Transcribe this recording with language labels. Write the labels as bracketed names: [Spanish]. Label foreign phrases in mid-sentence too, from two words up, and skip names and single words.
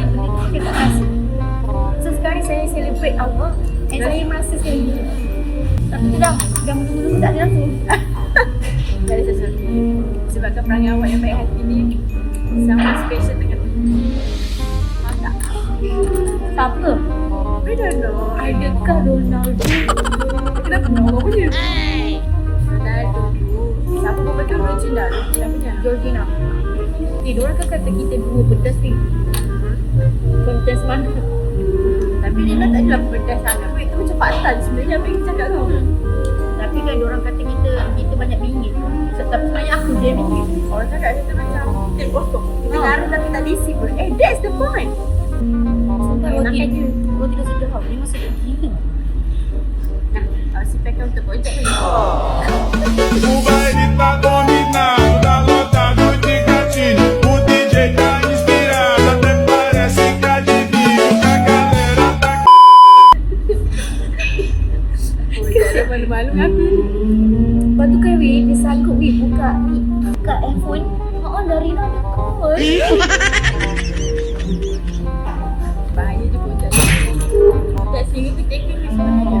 [Malay] Benda tu saya tak merasa. So sekarang saya celebrate awak. Dan saya merasa saya hidup. Tapi tu dah menunggu tak ada langsung. Tak ada sesuatu. Sebabkan perangai awak yang baik hati ni sangat special dekat aku. Faham tak? Siapa? [English] I don't know. [Malay] Adakah Ronaldo? Kenapa nak orang punya? Ronaldo tu. Siapa pun betul Georgina. Siapanya? Georgina. Diorang kan kata kita dua pedas ni. Pedas mana? Tapi Nina tak adalah pedas sangat. Itu macam fakta je sebenarnya apa yang kita cakap tu. Tapi kan diorang kata kita banyak bingit. Tapi sebenarnya aku dia bingit. Orang cakap kita macam kita kosong. Kita garang tapi tak diisi pun. [English] That's the point. [Malay] Sampai roti dah sedap. Memang sedap gila. Nah, si pakai untuk projek ni. [Portuguese] O baile tá dominado, tá lotado de gatinho. O DJ tá inspirado, até parece que adivinha. A galera tá [Malay] Dia malu-malu dengan aku. Lepas tu kan dia sanggup buka handphone. Dari nak ada call. Bahaya je projek ni. Kat sini tu teknik ni sebenarnya.